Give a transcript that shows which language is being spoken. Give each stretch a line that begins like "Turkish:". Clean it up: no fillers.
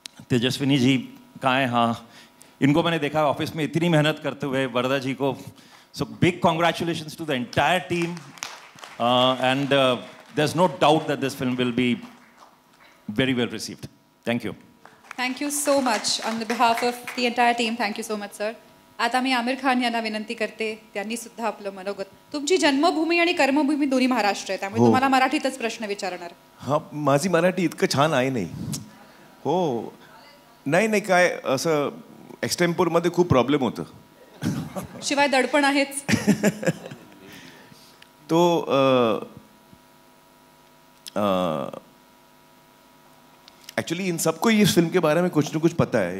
Hindi: तेजस्विनी जी कहाँ हैं? हाँ, इनको मैंने देखा ऑफिस में इतनी मेहनत करते हुए, वरदा जी को.
English: So big congratulations to the entire team, and there is no doubt that this film will be very well received. Thank you. Thank you so much on the behalf of the entire team. Thank you so much sir.
Marathi: आता मी आमिर खान यांना विनंती करते, त्यांनी सुद्धा आपलं मनोगत. तुमची जन्मभूमी आणि कर्मभूमी दोन्ही महाराष्ट्र आहे, त्यामुळे तुम्हाला मराठीतच प्रश्न विचारणार. हां, माझी मराठी इतकं छान आहे नाही. हो, नाही काय असं एक्सटेम्पोरमध्ये खूप प्रॉब्लेम होतं. शिवाय दडपण आहेच.
Hindi: तो एक्चुअली इन सबको इस फिल्म के बारे में कुछ न कुछ पता है.